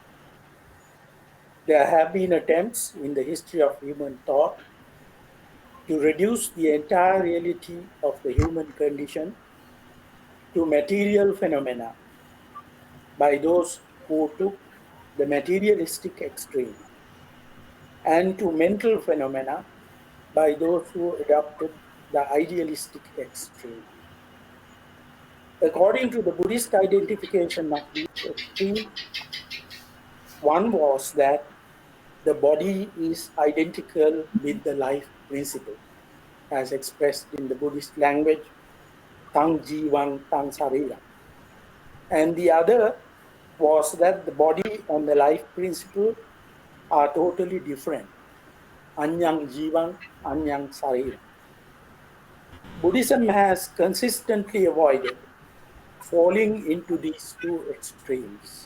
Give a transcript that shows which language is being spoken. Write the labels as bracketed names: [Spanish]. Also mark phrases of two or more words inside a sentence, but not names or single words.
[English] There have been attempts in the history of human thought to reduce the entire reality of the human condition to material phenomena by those who took the materialistic extreme, and to mental phenomena by those who adopted the idealistic extreme. According to the Buddhist identification of these extremes, one was that the body is identical with the life principle, as expressed in the Buddhist language, [Pali] tang jiwang tang sarira. [English] And the other was that the body and the life principle are totally different, [Pali] anyang jiwang, anyang sarira. [English] Buddhism has consistently avoided falling into these two extremes.